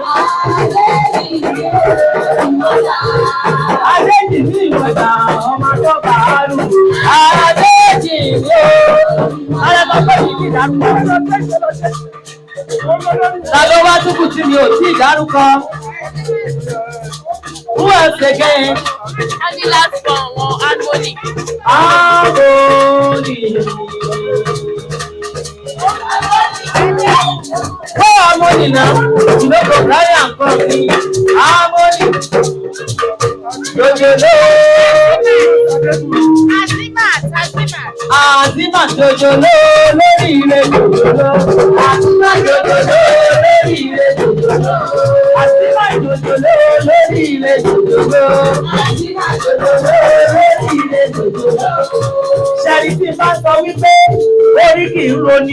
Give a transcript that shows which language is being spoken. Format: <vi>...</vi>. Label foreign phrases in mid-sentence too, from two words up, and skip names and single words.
<yo>Adéjìmí ìwọ náà, ọmọ tó bá a rù. Adéjìmí o. Ara bàbá yìí kì í dárúkọ. Ta ló wá túkù tí mi ò tí ì dárúkọ?</yo> <en>Who else again? And the last one, Harmony. Harmony. Hey, Harmony now. You know, go carry and come me. Harmony.</en> <yo>Jojolo. Azimat jojolo lórí ire jojolo. Azimat jojolo lórí ire jojolo. Azimat jojolo lórí ire jojolo. Azimat jojolo lórí ire jojolo. Ṣẹ̀rí tí bá sọ wípé orí kì í roni.</yo>